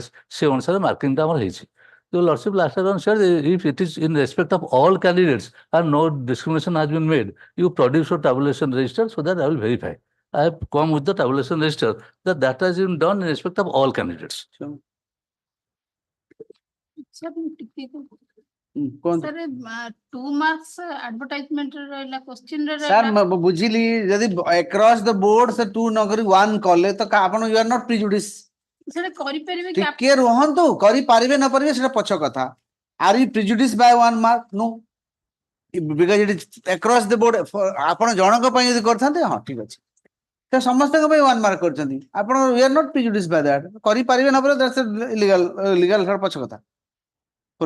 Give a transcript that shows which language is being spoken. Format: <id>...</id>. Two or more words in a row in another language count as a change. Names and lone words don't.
<or>ସେ ଅନୁସାରେ marking ଟା ଆମର ହେଇଛି.</or> <en>The Lordship last time said if it is in respect of all candidates and no discrimination has been made, you produce your tabulation register so that I will verify. I have come with the tabulation register that has been done in respect of all candidates.</en> <or>କୁହନ୍ତୁ</or> <en>Sir, 2 marks advertisement ରହିଲା question ରେ ସାର୍</en> <or>ରହିଲା ମୁଁ ବୁଝିଲି ଯଦି</or> <en>across the board</en> <or>ସେ 2 ନକରି 1 କଲେ ତ ଆପଣ</or> <en>you are not prejudice</en> <or>ସେଟା କରିପାରିବେ କି ଟିକେ ରୁହନ୍ତୁ କରିପାରିବେ ନ ପାରିବେ ସେଟା ପଛ କଥା</or> <en>are you prejudiced by 1 mark no because it is across the board</en> <or>ଆପଣ ଜଣଙ୍କ ପାଇଁ ଯଦି କରିଥାନ୍ତେ ହଁ ଠିକ ଅଛି ତ ସମସ୍ତଙ୍କ ପାଇଁ</or> <en>1 mark</en> <or>କରିଛନ୍ତି ଆପଣ</or> <en>you are not prejudiced by that</en> <or>କରିପାରିବେ ନ ପାରିବେ</or> <en>that's legal</en> <or>ସେଟା ପଛ କଥା ଖୋଲ</or>